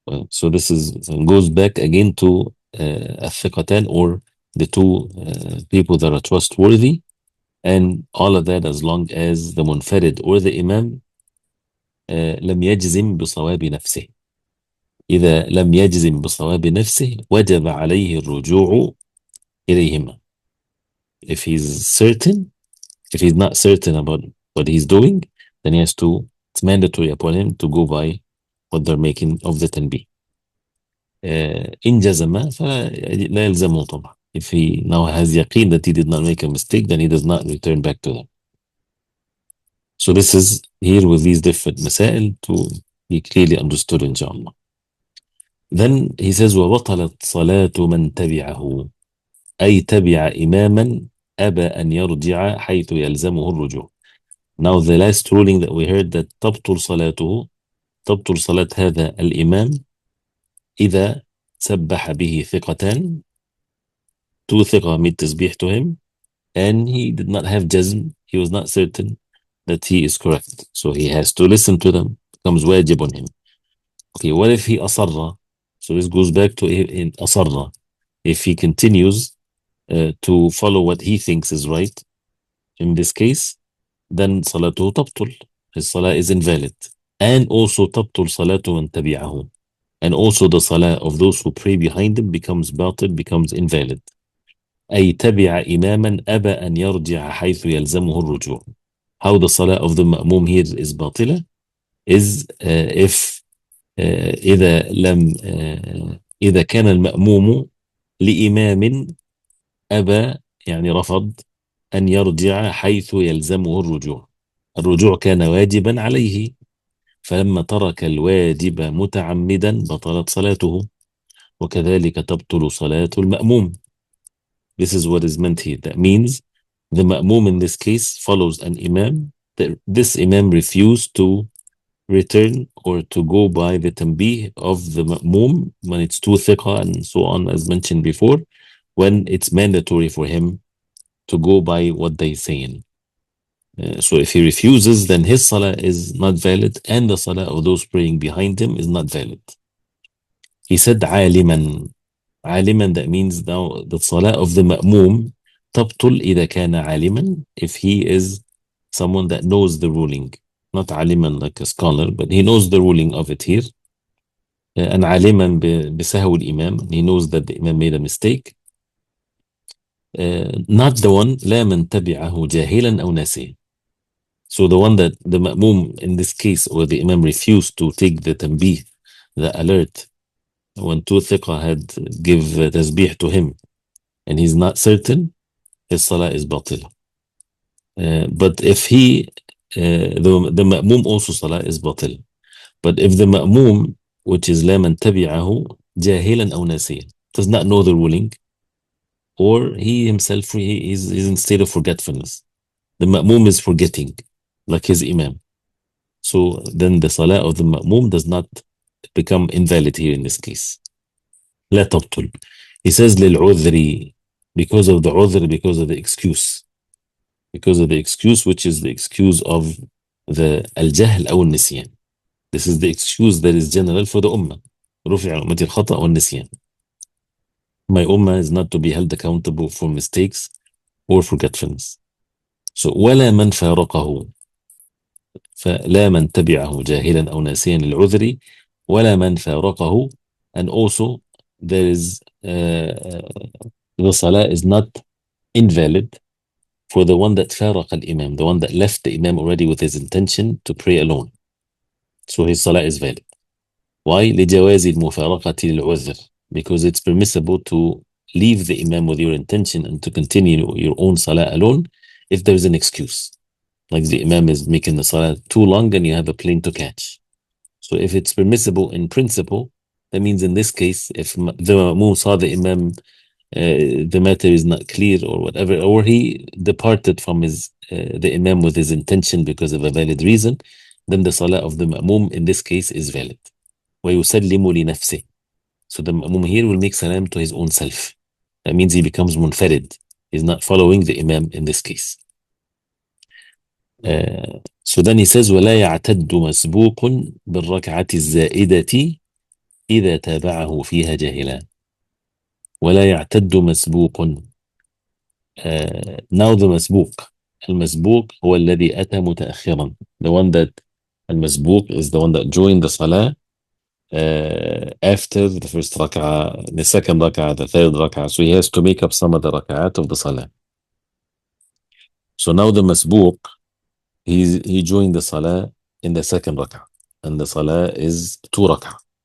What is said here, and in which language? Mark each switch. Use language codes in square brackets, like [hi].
[en] So this goes back again to الثقتان, or the two people that are trustworthy, and all of that as long as the munfarid or the imam [ar] لم يجزم بصواب نفسه. إذا لم يجزم بصواب نفسه وجب عليه الرجوع إليهما. [en] If he's not certain about what he's doing, then it's mandatory upon him to go by what they're making of the tanbih. [ar] إن جزم فلا يلزمه طبعا. [en] If he now has yaqeen that he did not make a mistake, then he does not return back to them. So this is here with these different masail to be clearly understood, inshallah. Then he says [ar] وبطلت صلاة من تبعه, أي تبع إماما أبى أن يرجع حيث يلزمه الرجوع. [en] Now the last ruling that we heard, that [ar] تبطل صلاة هذا الإمام إذا سبح به ثقتان, [en] two ثقة made tasbih to him, and he did not have jazm, he was not certain that he is correct, so he has to listen to them, becomes wajib on him. Okay, what if he أصر, So this goes back to in asarna. If he continues to follow what he thinks is right, in this case, then salatuhu tabtul. His salah is invalid. And also tabtul salatu man tabi'ahu. And also the salah of those who pray behind him becomes batil, becomes invalid. [ar] أي تبع إماما أبى أن يرجع حيث يلزمه الرجوع. [en] How the salah of the ma'mum here is batila is if [ar] إذا لم إذا كان المأموم لإمام أبى يعني رفض أن يرجع حيث يلزمه الرجوع. الرجوع كان واجبا عليه، فلما ترك الواجب متعمدا بطلت صلاته، وكذلك تبطل صلاة المأموم. [en] This is what is meant here. That means the ma'mum in this case follows an imam. This imam refused to return or to go by the tanbih of the ma'mum when it's too thiqah and so on, as mentioned before, when it's mandatory for him to go by what they saying. So if he refuses, then his salah is not valid and the salah of those praying behind him is not valid. He said عالما. عالما, that means now the salah of the ma'mum تبطل [ar] إذا كان عالما, [en] if he is someone that knows the ruling. Not عالما like a scholar, but he knows the ruling of it here. And [ar] عالما بسهو الإمام, [en] he knows that the imam made a mistake. Not the one [ar] لا من تبعه جاهلا أو ناسيا. [en] So the one that the ma'mum in this case, or the imam refused to take the tanbih, the alert, when two thiqah had give tasbih to him and he's not certain, his salah is batila. But if he, the ma'mum also salah is batila. But if the ma'mum, which is [ar] لا من تبعه جاهلا أو ناسيا, [en] does not know the ruling, or he himself he is in state of forgetfulness, the ma'mum is forgetting, like his imam. So then the salah of the ma'mum does not become invalid here in this case. [ar] لا تبطل. [en] He says للعذر, because of the عذر, because of the excuse. Because of the excuse, which is the excuse of the [ar] الجهل أو النسيان. [en] This is the excuse that is general for the ummah. [ar] رفع أمتي الخطأ والنسيان. [en] My ummah is not to be held accountable for mistakes or forgetfulness. [ar] So ولا من فارقه, فلا من تبعه جاهلا أو ناسيا للعذر ولا من فارقه. [en] And also there is the salah is not invalid for the one that [ar] فارق الإمام, [en] the one that left the imam already with his intention to pray alone. So his salah is valid. Why? [ar] لجواز المفارقة للعذر, [en] because it's permissible to leave the imam with your intention and to continue your own salah alone if there's an excuse. Like the imam is making the salah too long and you have a plane to catch. So if it's permissible in principle, that means in this case, if the ma'mum saw the imam, the matter is not clear or whatever, or he departed from his the imam with his intention because of a valid reason, then the salah of the ma'mum in this case is valid. [ar] وَيُسَلِّمُ لِنَفْسِهِ. [en] So the ma'mum here will make salam to his own self. That means he becomes munfarid. He's not following the imam in this case. So then he says [ar] ولا يعتد مسبوق بالركعة الزائدة إذا تابعه فيها جاهلا. ولا يعتد مسبوق. [en] Now the مسبوق. [ar] المسبوق هو الذي أتى متأخرا. [en] The one that المسبوق is the one that joined the salah after the first rak'ah, the second rak'ah, the third rak'ah. So he has to make up some of the rak'at of the salah. So now the masbuq, he joined the salah in the second rak'ah, and the salah is 2 rak'ah.